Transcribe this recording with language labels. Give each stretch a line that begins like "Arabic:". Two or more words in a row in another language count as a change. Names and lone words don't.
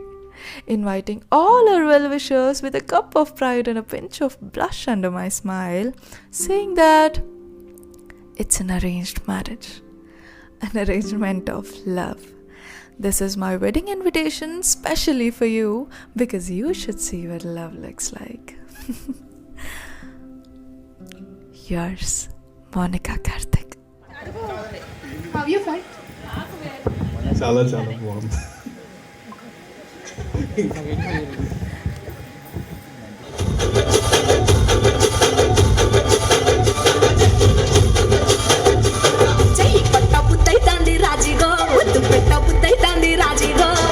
English: Inviting all our well-wishers with a cup of pride and a pinch of blush under my smile, saying that it's an arranged marriage, an arrangement of love. This is my wedding invitation specially for you, because you should see what love looks like. Yours, Monica Karthik. How you fight?
Telugu: చాలా చాలా బాగుంది. చెయ్యి పట్ట బుద్ధైతాంది రాజీగో, ముద్దు పెట్ట బుద్ధైతాంది రాజీగో.